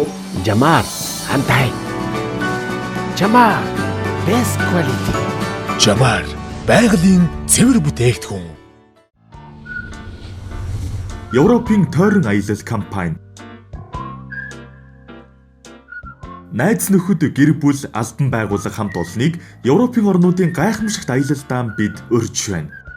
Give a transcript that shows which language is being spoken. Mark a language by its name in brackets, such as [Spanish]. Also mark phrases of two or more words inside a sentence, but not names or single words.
[Mongolian] Jamar, антай. [English] Jamar, best quality. [Mongolian] Jamar, байгалийн цэвэр бүтээгдэхүүн. Европын тойрон аялал компани. Найз нөхөд гэр бүл албан байгууллага хамт олныг Европын орнуудын гайхамшигт аялалдаа бид урьж байна.